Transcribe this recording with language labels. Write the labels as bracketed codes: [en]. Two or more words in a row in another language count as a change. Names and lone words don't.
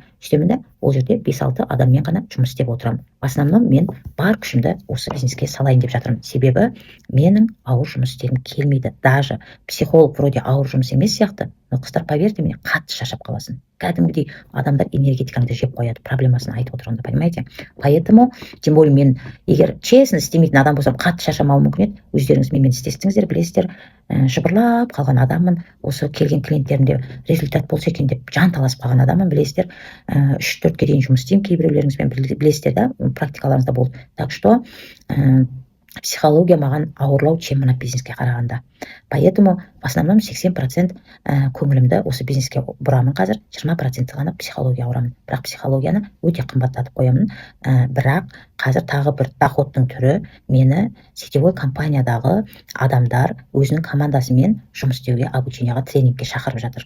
[kk] Сөйтемін да, ол жерде 5-6 адаммен ғана жұмыс істеп отырамын. [ru] В основном [kk] мен бар күшімді осы бизнеске салайын деп жатырмын. Себебі менің ауыр жұмыс істегім келмейді. [ru] Даже психолог вроде [kk] ауыр жұмыс емес сияқты, но қыздар, [ru] поверьте мне, [kk] қатты шаршап қаласың. Кәдімгідей адамдар энергетикаңды жеп қояды, проблемасын айтып отырғанда, понимаете? [ru] Поэтому, тем более [kk] мен егер честно істемейтін адам болсам, қатты шаршамауым мүмкін еді. Өздеріңіз менімен істестіңіздер, білесіздер, жыбырлап қалған адаммын. Осы келген клиенттерімде результат болса екен деп жан таласып қалған адаммын, білесіздер. 3-4-ке дейін жұмыс істеймін, кейбіреулеріңізбен білесіздер да, практикаларыңызда болды. [ru] Так что [kk] психология маған ауырлау, чем мына бизнеске қарағанда. [ru] Поэтому в основном [kk] 80% көңілімді осы бизнеске бұрамын қазір, 20% ғана психология ауырамын. Бірақ психологияны өте қымбаттатып қоямын. Бірақ қазір тағы бір доходтың түрі мені [ru] сетевой компаниядағы [kk] адамдар өзінің командасымен жұмыс істеуге, обучениеға, тренингке шақырып жатыр.